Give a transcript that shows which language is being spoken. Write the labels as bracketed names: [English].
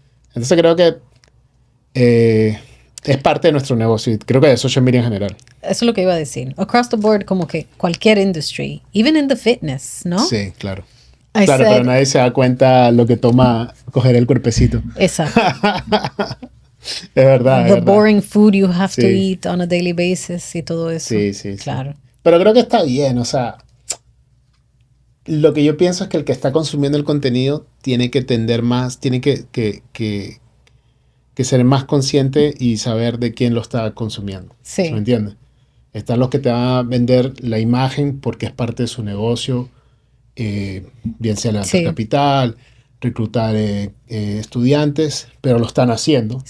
[Spanish] Entonces creo que es parte de nuestro negocio y creo que de social media en general. Eso es lo que iba a decir. Across the board, como que cualquier industry, even in the fitness, ¿no? Sí, claro. Pero nadie se da cuenta lo que toma coger el cuerpecito. Exacto. Es verdad. [English] The boring food you have to eat on a daily basis y todo eso. [Spanish] Sí. Claro. Pero creo que está bien, o sea, lo que yo pienso es que el que está consumiendo el contenido tiene que tender más, tiene que ser más consciente y saber de quién lo está consumiendo. Sí. ¿Me entiendes? Están los que te van a vender la imagen porque es parte de su negocio, bien sea levantar capital, reclutar estudiantes, pero lo están haciendo.